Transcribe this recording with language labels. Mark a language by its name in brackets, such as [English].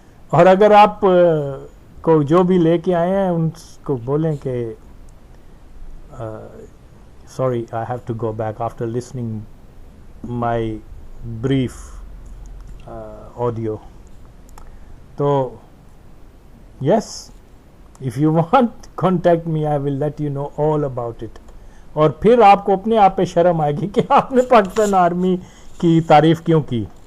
[Urdu] اور اگر آپ کو جو بھی لے کے آئے ہیں ان کو بولیں کہ [English] sorry, I have to go back after listening my brief audio. So yes, if you want, contact me, I will let you know all about it. [Urdu] اور پھر آپ کو اپنے آپ پہ شرم آئے گی کہ آپ نے پاکستان آرمی کی تعریف کیوں کی.